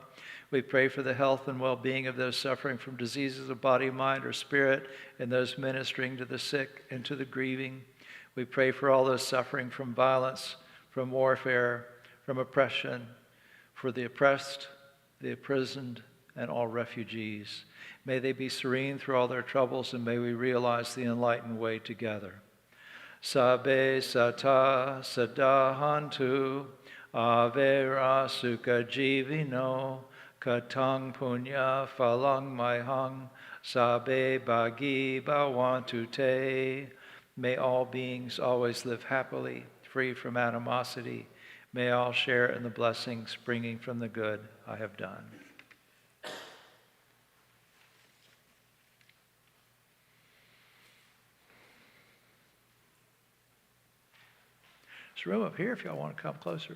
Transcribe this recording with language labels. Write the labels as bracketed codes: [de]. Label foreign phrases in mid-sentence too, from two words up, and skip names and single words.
[en] We pray for the health and well-being of those suffering from diseases of body, mind, or spirit, and those ministering to the sick and to the grieving. We pray for all those suffering from violence, from warfare, from oppression, for the oppressed, the imprisoned, and all refugees. May they be serene through all their troubles, and may we realize the enlightened way together. [pi] Sabbe sata sadahantu avera sukha jivino katang punya phalang maihang sabbe bhagi bhavantu te. [en] May all beings always live happily, free from animosity. May all share in the blessings springing from the good I have done. There's room up here if y'all want to come closer.